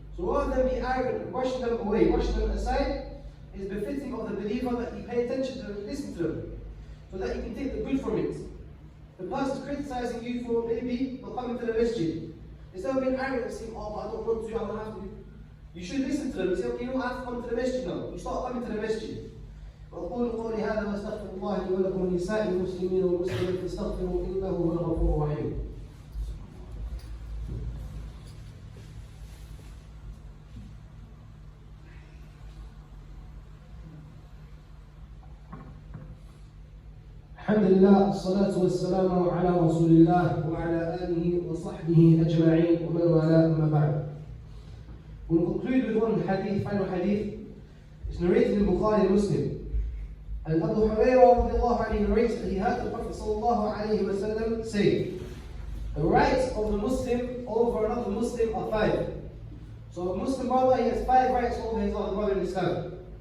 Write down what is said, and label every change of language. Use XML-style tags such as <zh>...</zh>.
<en>So rather than be arrogant, brushing them away, brushing them aside, it is befitting of the believer that you pay attention to them, listen to them, so that you can take the good from it. The person is criticizing you for maybe not coming to the masjid. Instead of being arrogant and saying, oh, but I don't want to, I don't have to. You should listen to them and say, okay, you don't have to come to the masjid now. You start coming to the masjid.</en> <ar>وأقول قولي هذا وأستغفر الله لي ولكم ولسائر المسلمين والمسلمات فاستغفروا إنه هو الغفور الرحيم. الحمد لله الصلاة والسلام على رسول الله وعلى آله وصحبه أجمعين ومن والاه أما بعد.</ar> <en>We'll conclude with one hadith, final hadith. It's narrated in Bukhari and Muslim. And Abu Hurairah radiallahu anhu narrates that he heard the Prophet sallallahu alayhi wa sallam say, the rights of the Muslim over another Muslim are 5. So a Muslim brother, he has 5 rights over his other brother in Islam.</en>